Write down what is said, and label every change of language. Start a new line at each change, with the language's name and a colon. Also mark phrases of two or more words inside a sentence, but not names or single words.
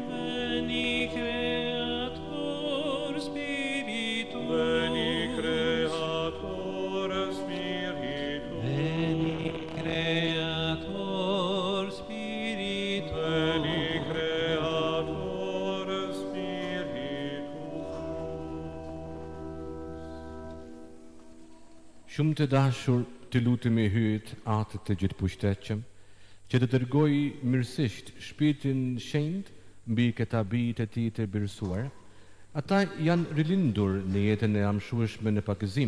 Latin: Veni Creator Spiritus, Veni Creator Spiritus, Veni Creator Spiritus, Veni Creator Spiritus.
Albanian: Shumë të dashur, të lutemi hyjt atë të gjithëpushtetshëm, që të dërgoj mirësisht Shpirtin Shenjtë mbi këta bijtë e tij të birësuar. Ata janë rilindur në jetën e amshueshme në pakëzim.